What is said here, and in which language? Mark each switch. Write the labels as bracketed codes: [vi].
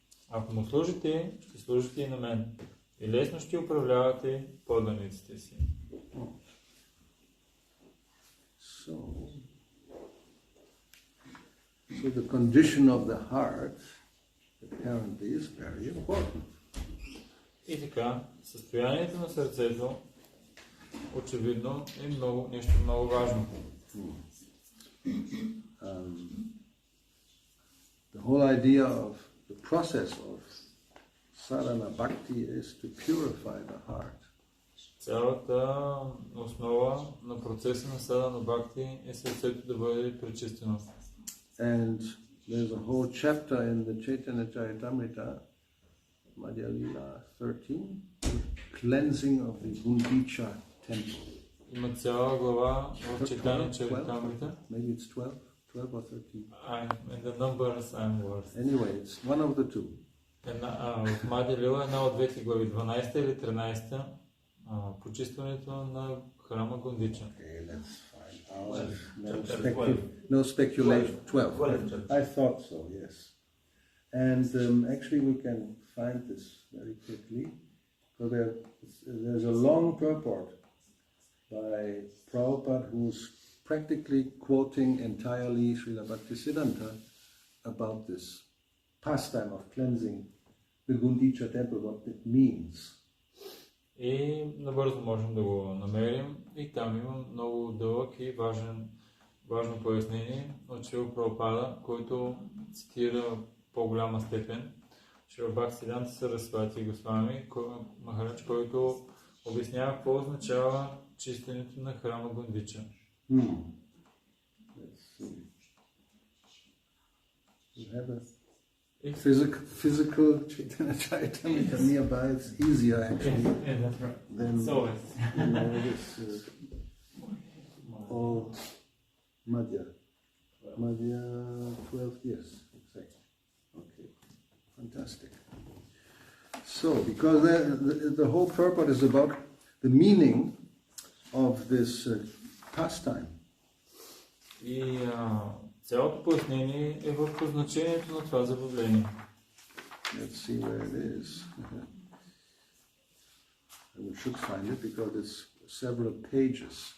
[bg] Ако му служите, ще служите и на мен. И лесно ще управлявате подданиците си. [en] So the condition of the heart apparently is very important. [bg] И така, състоянието на сърцето очевидно е нещо много важно. [en] The whole idea of the process of sadhana bhakti is to purify the heart. [bg] Цялата основа на процеса на садхана бхакти е сърцето да бъде пречистено. [en] And there's a whole chapter in the Chaitanya Charitamrita, Madhya Lila 13, cleansing of the Gundicha temple. [bg] Има цяла глава в Чайтanya Charitamrita. [en] Maybe it's 12 or 13. And the numbers I'm worth. Anyway, it's one of the two. [bg] В Мадхя Лила една от двете глави, 12 или 13, почистването на храма Гундича. [en] Okay, let's find out. No speculation. 12. I thought so, yes. And actually we can find this very quickly. So there's a long purport by Prabhupada who's practically quoting entirely Srila Bhaktisiddhanta about this pastime of cleansing the Gundicha temple, what it means. [bg] И набързо можем да го намерим. И там има много дълъг и важно пояснение от Шрила Прабхупада, който цитира по-голяма степен Шрила Бхактисиданта Сарасвати Госвами Махарадж, който обяснява какво означава чистенето на храма Гундича. [en] Let's see. You have a physical Chaitanya Charitamrita nearby. It's easier actually than this all Madhya 12 years exactly. Okay, fantastic. So, because the whole purport is about the meaning of this pastime. [bg] И цялото пояснение е върху значението на това забавление. [en] Let's see where it is. We should find it because it's several pages.